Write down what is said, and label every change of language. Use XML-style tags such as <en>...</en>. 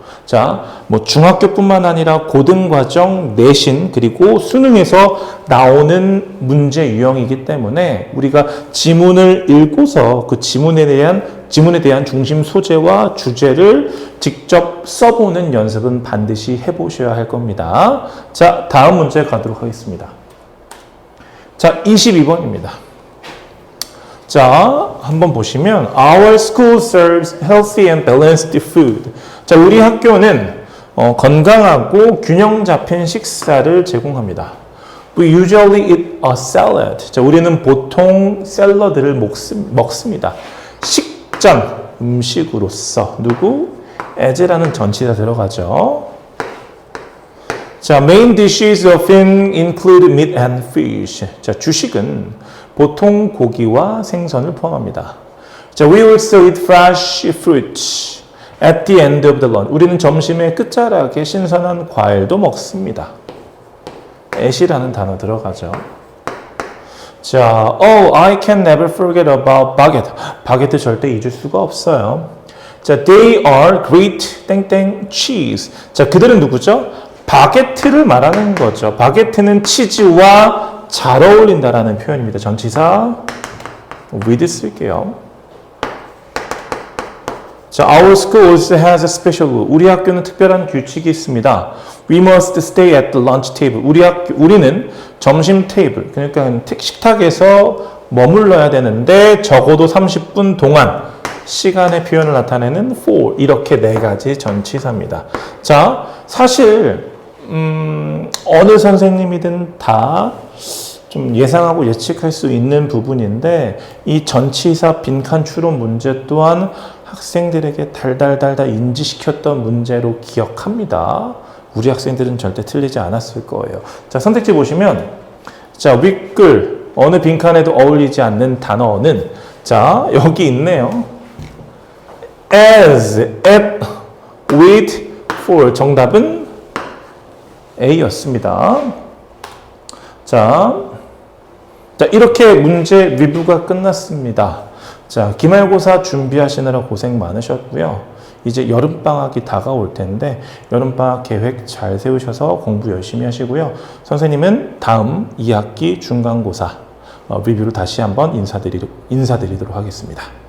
<ko>자, 중학교뿐만 아니라 고등과정, 내신, 그리고 수능에서 나오는 문제 유형이기 때문에 우리가 지문을 읽고서 그 지문에 대한 중심 소재와 주제를 직접 써보는 연습은 반드시 해보셔야 할 겁니다. 자, 다음 문제 가도록 하겠습니다. 자, 22번입니다. 자, 한번 보시면</ko> <en>Our school serves healthy and balanced food.</en> <ko>자, 우리 학교는 건강하고 균형 잡힌 식사를 제공합니다.</ko> <en>We usually eat a salad.</en> <ko>자, 우리는 보통 샐러드를 먹습니다. 식전, 음식으로서 누구? as라는 전치사 들어가죠.</ko> <en>자, main dishes often include meat and fish.</en> <ko>자, 주식은 보통 고기와 생선을 포함합니다.</ko> <en>자, we also eat fresh fruit at the end of the lunch.</en> <ko>우리는 점심의 끝자락에 신선한 과일도 먹습니다. at이라는 단어 들어가죠.</ko> <en>자, oh, I can never forget about baguette.</en> <ko>바게트 절대 잊을 수가 없어요.</ko> <en>자, they are great 땡땡 cheese.</en> <ko>자, 그들은 누구죠? 바게트를 말하는 거죠. 바게트는 치즈와 잘 어울린다라는 표현입니다. 전치사 with 쓸게요.</ko> <en>자, our school also has a special rule.</en> <ko>우리 학교는 특별한 규칙이 있습니다.</ko> <en>We must stay at the lunch table.</en> <ko>우리는 점심 테이블, 그러니까 식탁에서 머물러야 되는데 적어도 30분 동안 시간의 표현을 나타내는 for 이렇게 네 가지 전치사입니다. 자, 사실 어느 선생님이든 다 좀 예상하고 예측할 수 있는 부분인데 이 전치사 빈칸 추론 문제 또한 학생들에게 달달달달 인지시켰던 문제로 기억합니다. 우리 학생들은 절대 틀리지 않았을 거예요. 자, 선택지 보시면 자, 윗글 어느 빈칸에도 어울리지 않는 단어는 자, 여기 있네요. as, at, with, for 정답은 A였습니다. 자, 이렇게 문제 리뷰가 끝났습니다. 자, 기말고사 준비하시느라 고생 많으셨고요. 이제 여름방학이 다가올 텐데 여름방학 계획 잘 세우셔서 공부 열심히 하시고요. 선생님은 다음 2학기 중간고사 리뷰로 다시 한번 인사드리도록 하겠습니다.</ko>